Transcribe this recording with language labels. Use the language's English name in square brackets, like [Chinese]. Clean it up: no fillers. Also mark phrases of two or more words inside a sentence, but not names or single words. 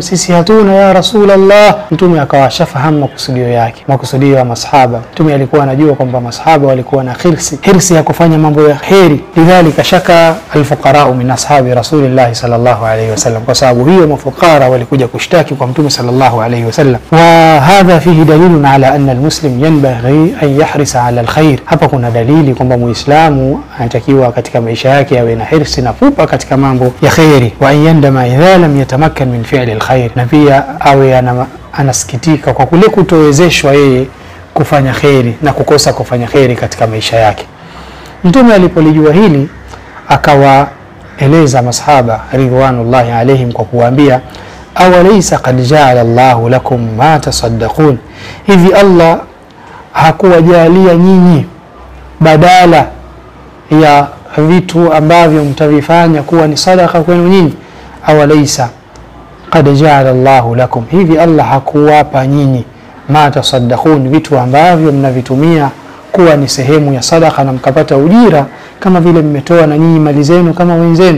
[Swahili] Sisi hatuna ya Rasulullah. Mtume akawashafahamu makusudio yake, makusudio ya masahaba. Mtume alikuwa anajua kwamba masahaba walikuwa na hirsi ya kufanya mambo ya kheri. [Arabic] لذلك شكا الفقراء من أصحاب رسول الله صلى الله عليه وسلم, [Swahili] kwa sababu hiyo mafukara walikuja kushtaki kwa Mtume [Arabic] صلى الله عليه وسلم. وهذا فيه دليل على أن المسلم ينبغي أن يحرص على الخير. [Swahili] Hapa kuna dalili kwamba Muislamu anatakiwa katika maisha yake awe na hirsi na pupa katika mambo ya khairi. [Arabic] ويندم إذا لم يتمكن من فعل الخير, [Swahili] na pia awe anasikitika kwa kule kutowezeshwa yeye kufanya khairi na kukosa kufanya khairi katika maisha yake. Mtume alipolijua hili akawaeleza masahaba [Arabic] رضوان الله عليهم [Swahili] kwa kuwaambia: [Arabic] أوليس قد جعل الله لكم ما تصدقون, [Swahili] hivi Allah hakuwajalia nyinyi badala ya vitu ambavyo mtavifanya kuwa ni sadaka kwenu nyinyi? [Arabic] أوليس قد جعل الله لكم, [Swahili] hivi Allah hakuwapa nyinyi [Arabic] ما تصدقون, [Swahili] vitu ambavyo mnavitumia kuwa ni sehemu ya sadaka na mkapata ujira kama vile mmetoa na nyinyi mali zenu kama wenzenu?